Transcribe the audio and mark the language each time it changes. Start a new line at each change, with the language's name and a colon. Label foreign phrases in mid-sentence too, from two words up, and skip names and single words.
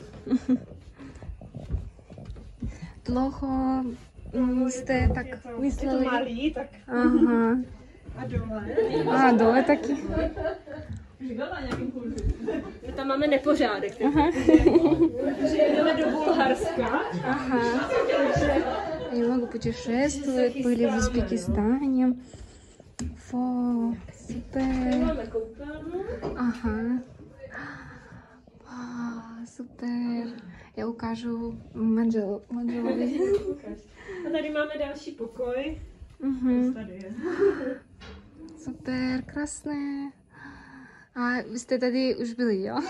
Czech: Dlouho jste tak mysleli? Malý, tak. Aha. A dole? A dole taky. My tam máme nepořádek. Takže jdeme do Bulharska.
Russian: Ага. Я много путешествовать, были в Узбекистане. Фу, супер.
Czech: Máme koupelnu.
Russian: Ага. Super.
Czech: Já ukážu manželovi. A tady máme další pokoj. Tady je. Super, krásné. A vy jste tady už byli, jo?